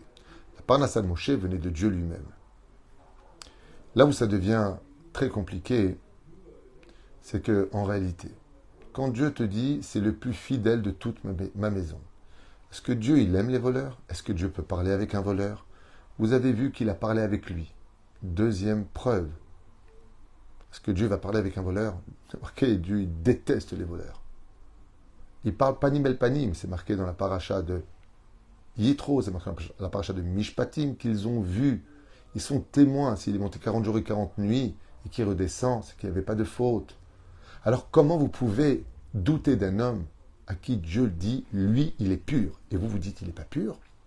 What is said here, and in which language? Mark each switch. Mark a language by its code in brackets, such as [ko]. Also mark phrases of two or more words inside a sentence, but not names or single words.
[fr] La parnassa de Moshe venait de Dieu lui-même. Là où ça devient très compliqué, c'est que en réalité, quand Dieu te dit c'est le plus fidèle de toute ma maison, est-ce que Dieu il aime les voleurs? Est-ce que Dieu peut parler avec un voleur? Vous avez vu qu'il a parlé avec lui. Deuxième preuve. Est-ce que Dieu va parler avec un voleur? C'est marqué, Dieu il déteste les voleurs. Il parle [he] פנים אל פנים, [fr] c'est marqué dans la paracha de Yitro, c'est marqué dans la paracha de Mishpatim, qu'ils ont vu. Ils sont témoins, s'il est monté 40 jours et 40 nuits, et qu'il redescend, c'est qu'il n'y avait pas de faute. Alors comment vous pouvez douter d'un homme à qui Dieu dit, lui, il est pur, et vous vous dites, il n'est pas pur?